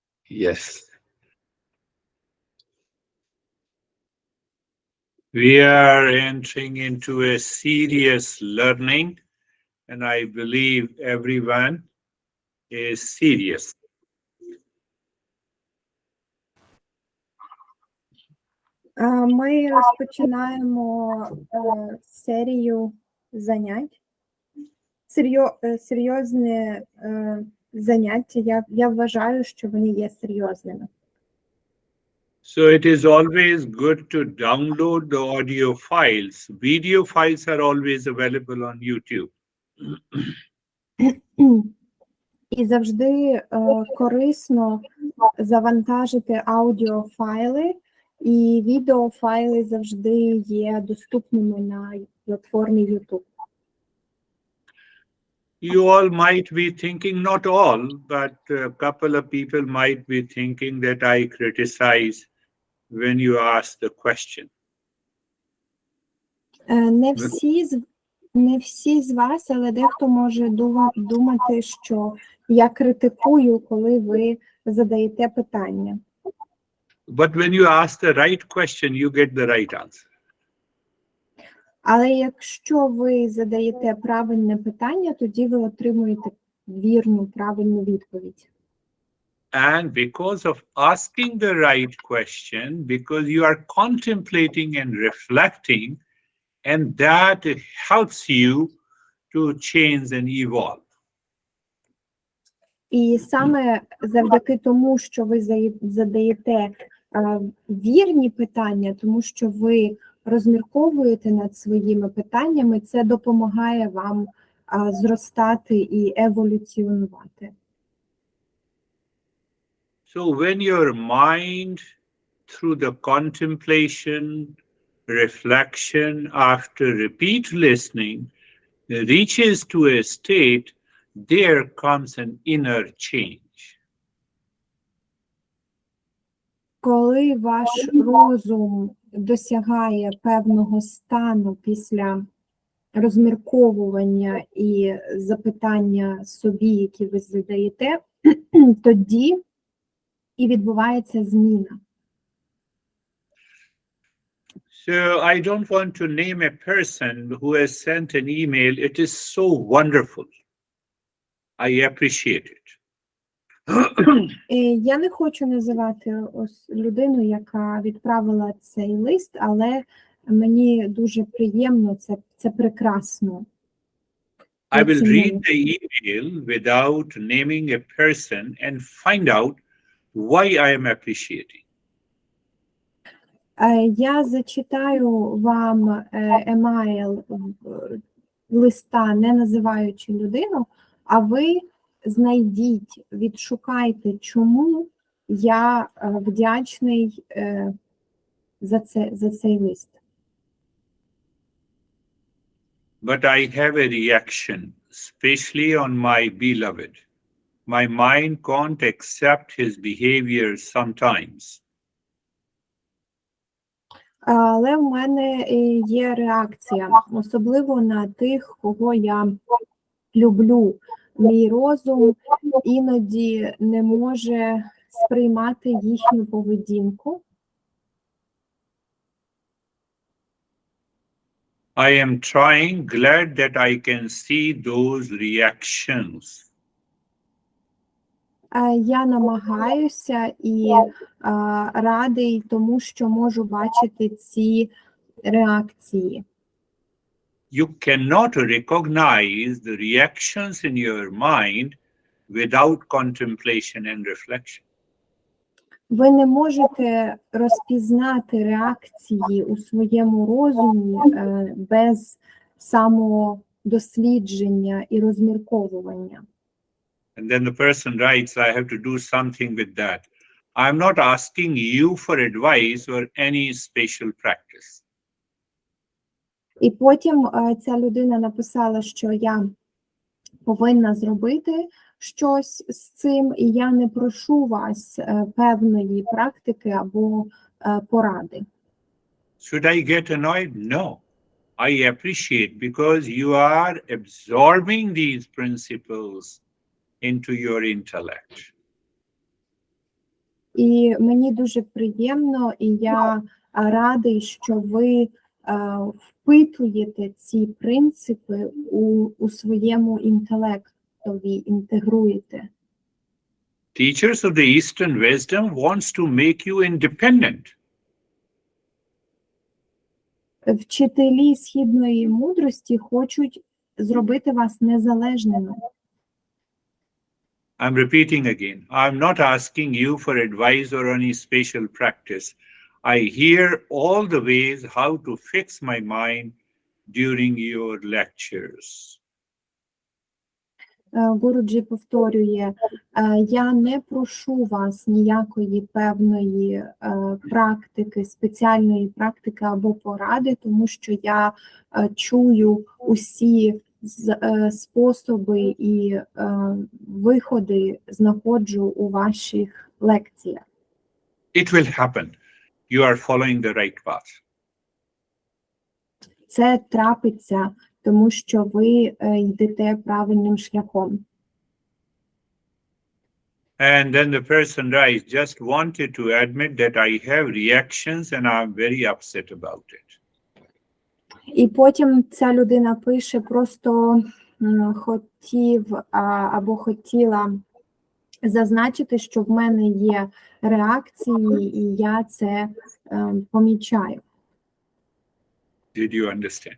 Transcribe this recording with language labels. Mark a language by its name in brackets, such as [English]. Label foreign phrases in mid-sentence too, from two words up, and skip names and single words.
[English] Yes. We are entering into a serious learning, and I believe everyone is serious. [Ukrainian] Ми розпочинаємо серію занять. Серйозне заняття. Я вважаю, що вони є серйозними. [English] So it is always good to download the audio files. Video files are always available on YouTube. [Ukrainian] І завжди корисно завантажити аудіофайли, і відеофайли завжди є доступними на платформі YouTube. [English] You all might be thinking, not all, but a couple of people might be thinking that I criticize when you ask the question. [Ukrainian] Не всі з вас, але дехто може думати, що я критикую, коли ви задаєте питання. [English] But when you ask the right question, you get the right answer. [Ukrainian] Але якщо ви задаєте правильне питання, тоді ви отримуєте вірну, правильну відповідь. [English] And because of asking the right question, because you are contemplating and reflecting, and that helps you to change and evolve. [Ukrainian] І саме завдяки тому, що ви задаєте вірні питання, тому що ви розмірковуєте над своїми питаннями, це допомагає вам зростати і еволюціонувати. [English] So when your mind, through the contemplation, reflection, after repeat listening, reaches to a state, there comes an inner change. [Ukrainian] Коли ваш розум досягає певного стану після розмірковування і запитання собі, які ви задаєте, тоді і відбувається зміна. [English] So I don't want to name a person who has sent an email. It is so wonderful. I appreciate it. [Ukrainian] Я не хочу називати людину, яка відправила цей лист, але мені дуже приємно, це прекрасно. [English] I will read the email without naming a person and find out why I am appreciating. [Ukrainian] Я зачитаю вам емейл листа, не називаючи людину, а ви знайдіть, відшукайте, чому я вдячний за цей лист. [English] But I have a reaction, especially on my beloved. My mind can't accept his behavior sometimes. [Ukrainian] Але в мене є реакція, особливо на тих, кого я люблю. Мій розум іноді не може сприймати їхню поведінку. [English] I am trying, glad that I can see those reactions. [Ukrainian] Я намагаюся і радий тому, що можу бачити ці реакції. [English] You cannot recognize the reactions in your mind without contemplation and reflection. [Ukrainian] Ви не можете розпізнати реакції у своєму розумі без самодослідження і розмірковування. [English] And then the person writes, I have to do something with that. I'm not asking you for advice or any special practice. [Ukrainian] І потім ця людина написала, що я повинна зробити щось з цим, і я не прошу вас певної практики або поради. [English] Should I get annoyed? No. I appreciate because you are absorbing these principles into your intellect. [Ukrainian] І мені дуже приємно, і я радий, що ви впитуєте ці принципи у своєму інтелектові, інтегруєте. [English] Teachers of the Eastern wisdom wants to make you independent. [Ukrainian] Вчителі східної мудрості хочуть зробити вас незалежними. [English] I'm repeating again. I'm not asking you for advice or any special practice. I hear all the ways how to fix my mind during your lectures. [Ukrainian] Гуруджі повторює, я не прошу вас ніякої певної практики, спеціальної практики або поради, тому що я чую усі способи і виходи знаходжу у ваших лекціях. [English] It will happen. You are following the right path. [Ukrainian] Це трапиться, тому що ви йдете правильним шляхом. [English] And then the person writes, just wanted to admit that I have reactions and I'm very upset about it. [Ukrainian] І потім ця людина пише, просто хотів або хотіла зазначити, що в мене є реакції, і я це помічаю. [English] Did you understand?